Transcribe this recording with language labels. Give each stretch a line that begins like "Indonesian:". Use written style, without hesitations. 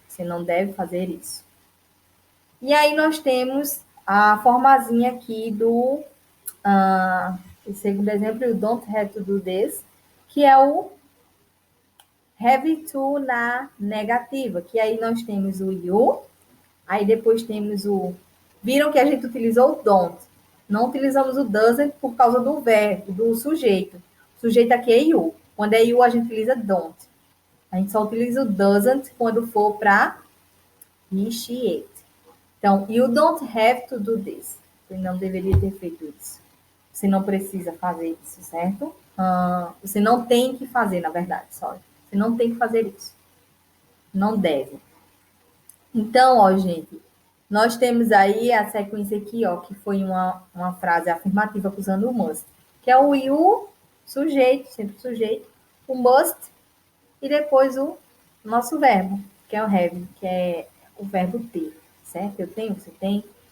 Portuguese: Você não deve fazer isso. E aí nós temos a formazinha aqui do o segundo exemplo, o
English: don't have to do this,
Portuguese: que é o have to na negativa, que aí nós temos o you, aí depois temos o... Viram que a gente utilizou o don't. Não utilizamos o doesn't por causa do verbo, do sujeito. O sujeito aqui é you. Quando é you, a gente utiliza don't. A gente só utiliza o doesn't quando for para initiate.
English: Então, you don't have to do this.
Portuguese: Você não deveria ter feito isso. Você não precisa fazer isso, certo? Você não tem que fazer, na verdade, só. Você não tem que fazer isso. Não deve. Então, ó, gente, nós temos aí a sequência aqui, ó, que foi uma frase afirmativa usando o must, que é o you, sujeito, sempre sujeito, o must e depois o nosso verbo, que é o have, que é o verbo ter, certo? Eu tenho, você tem.